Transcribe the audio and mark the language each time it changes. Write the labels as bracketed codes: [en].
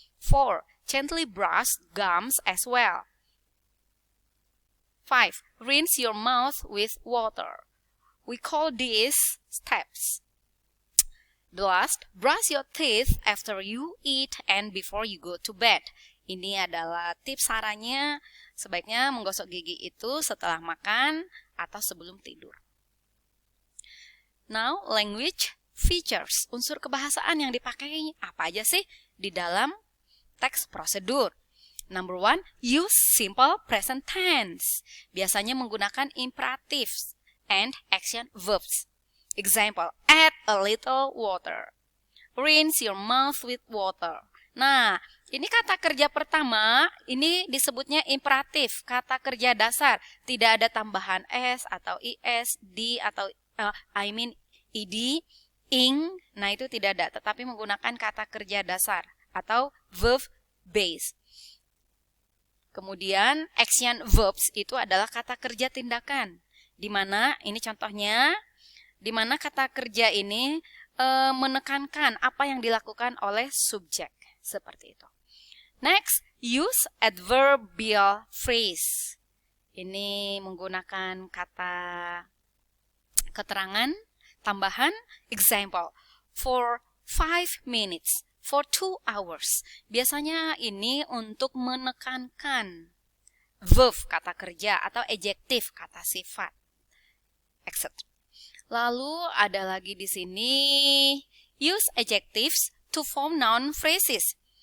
[en] 4, gently brush gums as well. 5, rinse your mouth with water. We call these steps. The last, brush your teeth after you eat and before you go to bed. [id] Ini adalah tips sarannya, sebaiknya menggosok gigi itu setelah makan atau sebelum tidur. [en] Now, language features. [id] Unsur kebahasaan yang dipakai apa aja sih di dalam teks prosedur? [en] Number 1, use simple present tense. [id] Biasanya menggunakan [en] imperatives and action verbs. Example, add a little water. Rinse your mouth with water. [id] Nah, ini kata kerja pertama, ini disebutnya imperatif, kata kerja dasar. Tidak ada tambahan S atau IS, D atau id, ing. Nah, itu tidak ada, tetapi menggunakan kata kerja dasar atau verb base. Kemudian, action verbs itu adalah kata kerja tindakan. Di mana, ini contohnya, di mana kata kerja ini menekankan apa yang dilakukan oleh subjek. Seperti itu. [en] Next, use adverbial phrase. [id] Ini menggunakan kata keterangan tambahan. [en] Example, for 5 minutes, for 2 hours. [id] Biasanya ini untuk menekankan verb kata kerja atau adjektif kata sifat, etc. Lalu ada lagi di sini, [en] use adjectives to form noun phrases.